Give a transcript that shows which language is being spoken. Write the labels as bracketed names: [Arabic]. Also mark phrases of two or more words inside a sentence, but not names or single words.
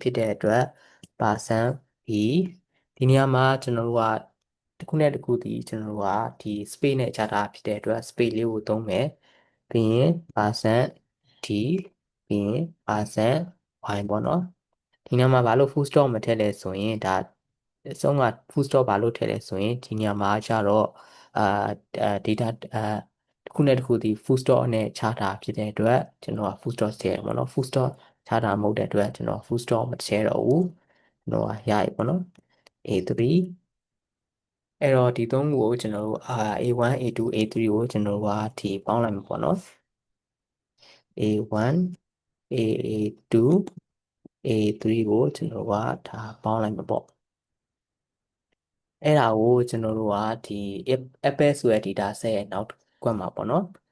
[Burmese] ဖြစ်တဲ့အတွက် [English] percent b [Burmese] ဒီနေရာမှာကျွန်တော်တို့ကတစ်ခုနဲ့တစ်ခုဒီကျွန်တော်တို့ကဒီ space နဲ့ခြားထားဖြစ်တဲ့အတွက် space လေး ကိုသုံးမယ်ပြီးရင် [English] percent d [Burmese] ပြီးရင် [English] percent y [Burmese] ပေါ့နော်ဒီနေရာမှာဘာလို့ [English] full stop [Burmese] မထည့်လဲ ဆိုရင်ဒါအဆုံးက [English] full stop [Burmese] ဘာလို့ထည့်လဲဆိုရင်ဒီနေရာမှာကျတော့အာ data တစ်ခုနဲ့တစ်ခုဒီ [English] full stop [Burmese] နဲ့ခြားတာဖြစ်တဲ့အတွက်ကျွန်တော်က [English] full stop [Burmese] ထည့်ရမှာเนาะ [English] full stop [Burmese] ခြားတာမဟုတ်တဲ့အတွက်ကျွန်တော် [English] full stop [Burmese] မထည့်တော့ဘူးကျွန်တော်ကရပြီပေါ့နော် A3 အဲ့တော့ဒီသုံးခုကိုကျွန်တော်တို့ A1 A2 A3 ကိုကျွန်တော်တို့ကဒီပေါင်းလိုက်မှာပေါ့နော် A1 A2 A3 ကိုကျွန်တော်တို့ကဒါပေါင်းလိုက်မှာပေါ့အဲ့ဒါကိုကျွန်တော်တို့ကဒီ Apple ဆိုတဲ့ [English] data set [Burmese] ရဲ့နောက်ကွက်မှာပေါ့နော်